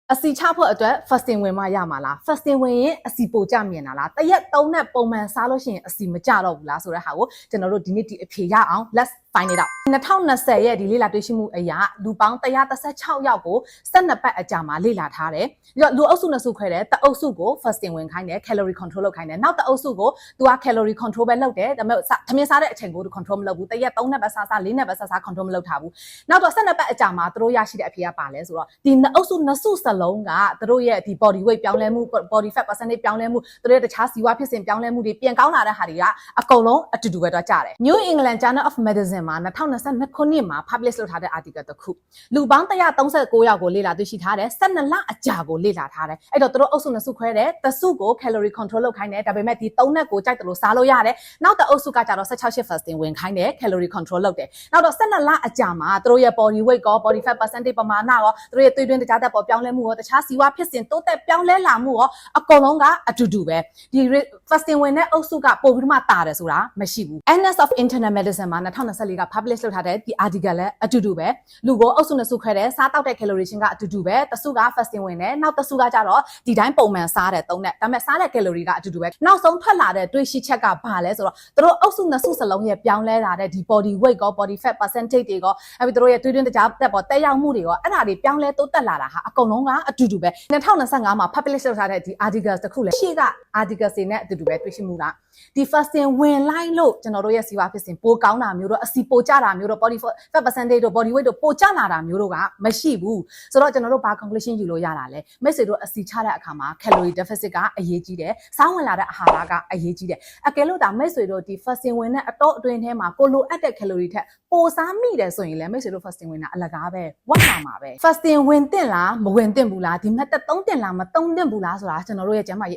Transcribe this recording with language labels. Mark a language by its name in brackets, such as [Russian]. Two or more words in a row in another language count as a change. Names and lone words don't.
[Burmese] အစီချဖို့အတွက် fasting ဝင်မှရမှာလား fasting ဝင်ရင်အစီပိုကြမြင်တာလားတရက်3နဲ့ပုံမှန်စားလို့ရှိရင်အစီမကြတော့ဘူးလားဆိုတဲ့ဟာကိုကျွန်တော်တို့ဒီနေ့ဒီအဖြေရအောင် [English] let's find it out [Burmese] 2020 ရဲ့ဒီလေ့လာတွေ့ရှိမှုအရာလူပေါင်း136ယောက်ကို 12ပတ်အကြာမှာလေ့လာထားတယ်ပြီးတော့လူအုပ်စုနှစ်စုခွဲတယ်တအုပ်စုကို fasting ဝင်ခိုင်းတယ် [English] calorie control [Burmese] လုပ်ခိုင်းတယ်နောက်တအုပ်စုကိုသူက [English] calorie control [Burmese] ပဲလုပ်တယ်ဒါပေမဲ့သမင်းစားတဲ့အချိန်ကိုသူ control မလုပ်ဘူးတရက်3နဲ့ပဲစား4နဲ့ပဲစား control မလုပ်ထားဘူးနောက်တော့12ပတ်အကြာမှာသူတို့ရရှိတဲ့အဖြေကပါလဲဆိုတော့ဒီနှစ်အုပ်စုနှစ်စုစလုံးကသူတို့ရဲ့ဒီ [English] body weight [Burmese] ပြောင်းလဲမှု [English] body fat percentage [Burmese] ပြောင်းလဲမှုသူတို့ရဲ့တခြားစီဝါဖြစ်စဉ်ပြောင်းလဲမှုတွေပြန်ကောင်းလာတဲ့ဟာတွေကအကုန်လုံးအတူတူပဲတော့ကြတယ် New England Journal of Medicine မှာ2022ခုနှစ်မှာ publish လုပ်ထားတဲ့ article တစ်ခုလူပေါင်း139ယောက်ကိုလေ့လာတွေ့ရှိထားတယ်12လအကြာကိုလေ့လာထားတယ်အဲ့တော့သူတို့အုပ်စုနှစ်စုခွဲတယ်တစ်စုကို [English] calorie control [Burmese] လုပ်ခိုင်းတယ်ဒါပေမဲ့ဒီ3နဲ့ကိုကြိုက်တယ်လို့စားလို့ရတယ်နောက်တစ်အုပ်စုကကြတော့16 fasting ဝင်ခိုင်းတယ် [English] calorie control [Burmese] လုပ်တယ်နောက်တော့12လအကြာမှာသူတို့ရဲ့ [English] body weight [Burmese] ကော [English] body fat percentage [Burmese] ပမာဏရောသူတို့ရဲ့သွေးတွင်းတခြားသက်ပေါ်ပြောင်းလဲမှုရောတခြားစီဝါဖြစ်စဉ်တိုးတက်ပြောင်းလဲလာမှုရော အကုန်လုံးကအတူတူပဲဒီ fasting ဝင်တဲ့အုပ်စုကပို့ပြီးမှတာတယ်ဆိုတာမရှိဘူး Annals of Internal Medicine မှာ2024က publish လုပ်ထားတဲ့ဒီ article လည်း အတူတူပဲလူကိုအုပ်စုနှစ်စုခွဲတယ်စားတောက်တဲ့ calorie ချင်းကအတူတူပဲတစ်စုက fasting ဝင်တယ်နောက်တစ်စုကကြတော့ဒီတိုင်းပုံမှန်စားတယ်သုံးတဲ့ဒါပေမဲ့စားတဲ့ calorie ကအတူတူပဲနောက်ဆုံးထွက်လာတဲ့တွေးရှိချက်ကဘာလဲဆိုတော့သူတို့အုပ်စုနှစ်စုစလုံးရဲ့ပြောင်းလဲလာတဲ့ဒီ [English] body weight [Burmese] ကော [English] body fat percentage [Burmese] တွေကောအဲ့ပြီးသူတို့ရဲ့သွေးတွင်းတခြားသက်ပေါ်တက်ရောက်မှုတွေကောအဲ့ဒါတွေပြောင်းလဲတိုးတက်လာတာဟာအကုန်လုံးကအတူတူပဲ2025မှာ publish လုပ်ထားတဲ့ဒီ articles တစ်ခုလည်း ရှေ့က articles တွေနဲ့အတူတူပဲတွေ့ရှိမှုလားဒီ fasting ဝင်လိုက်လို့ကျွန်တော်တို့ရဲ့စီဝါဖြစ်စဉ်ပိုကောင်းတာမျိုးတော့အစီပိုကျတာမျိုးတော့ [English] body fat percentage [Burmese] တို့ [English] body weight [Burmese] တို့ပိုကျလာတာမျိုးတို့ကမရှိဘူးဆိုတော့ကျွန်တော်တို့ဘာ conclusion ယူလို့ရတာလဲမိတ်ဆွေတို့အစီချတဲ့အခါမှာ [English] calorie deficit [Burmese] ကအရေးကြီးတယ်စားဝင်လာတဲ့အာဟာရကအရေးကြီးတယ်အကယ်လို့ဒါမိတ်ဆွေတို့ဒီ fasting ဝင်တဲ့အတော့အတွင်းထဲမှာကိုလိုအပ်တဲ့ calorie ထက်ပိုစားမိတယ်ဆိုရင်လည်းမိတ်ဆွေတို့ fasting ဝင်တာအလကားပဲဝတ်လာမှာပဲ fasting ဝင်တင်လားမဝင်တင်ဘူးလားဒီ method သုံးတင်လားမသုံးတင်ဘူးလားဆိုတာကျွန်တော်တို့ရဲ့ကျန်းမာရေး